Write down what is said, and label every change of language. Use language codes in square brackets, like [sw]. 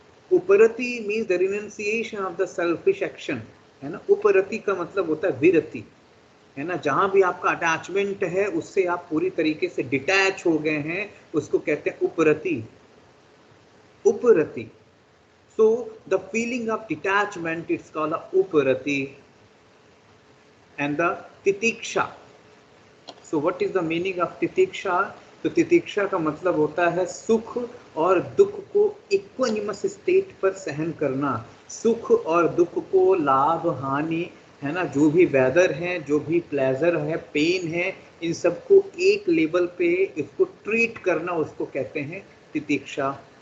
[en] Uparati means the renunciation of the selfish action, है ना। [hi] उपरति का मतलब होता है विरति, है ना, जहां भी आपका अटैचमेंट है उससे आप पूरी तरीके से डिटैच हो गए हैं, उसको कहते हैं उपरति, उपरति। [en] So the feeling of detachment, it's called uparati, and the titiksha. So what is the meaning of titiksha? [hi] तो तितिक्षा का मतलब होता है सुख और दुख को इक्वानिमस स्टेट पर सहन करना। सुख और दुख को, लाभ हानि, है ना, जो भी वेदर है, जो भी प्लेजर है, पेन है, इन सबको एक लेवल पे इसको ट्रीट करना, उसको कहते हैं तितिक्षा।